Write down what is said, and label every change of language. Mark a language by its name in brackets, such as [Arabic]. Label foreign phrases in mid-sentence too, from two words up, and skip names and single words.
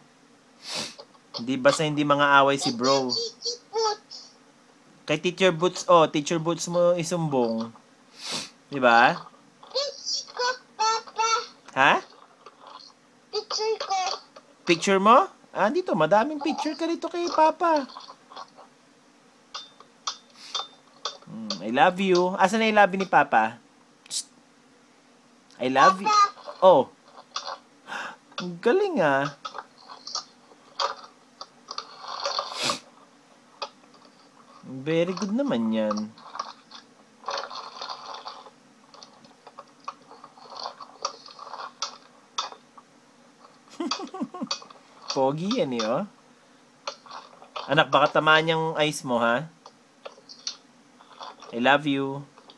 [Filipino] Hindi ba sa hindi mga away si bro? Kay Teacher Boots, Teacher Boots mo isumbong. Di ba? Picture ko, Papa. Ha? Picture ko. Picture mo? Dito, madaming picture ka dito kay Papa. [English] I love you. [Filipino] Asan na [English] I love you [Filipino] ni Papa? [English] I love you. [Filipino] Oh. Ang galing, ah. [English] Very good [Filipino] naman yan. Pogi yan, eh, oh. Anak, baka tamaan yung eyes mo, ha? [English] I love you.